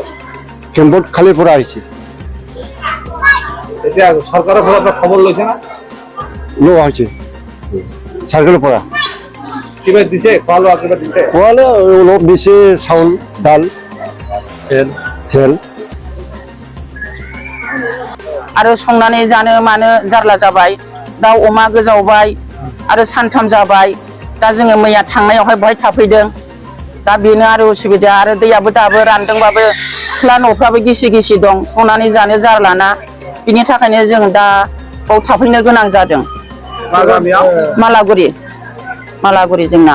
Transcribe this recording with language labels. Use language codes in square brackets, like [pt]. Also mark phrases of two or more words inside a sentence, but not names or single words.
[as] কেম্পত খালি পৰা আহিছে এতিয়া চৰকাৰৰ ফালৰ পৰা খবৰ লৈছে না লোৱা হৈছে চাৰ্কেলৰ পৰা কিবা দিছে খোৱা লোৱা কিবা দিছে খোৱালে অলপ দিছে চাউল দাল তেল [brx] आरो संनानै जानो मानो जारला जाबाय दाउ अमा गोजावबाय आरो सानथाम जाबाय दा जोङो मैया थांनायावहाय बहाय थाफैदों दा बेनो आरो उसुबिदा आरो दैयाबो दाबो रानदोंबाबो सिथ्ला न'फ्राबो गिसि दं संनानै जानो जारलाना बिनि थाखायनो जों दा बाव थाफैनो गोनां जादों मालागुरि जोंना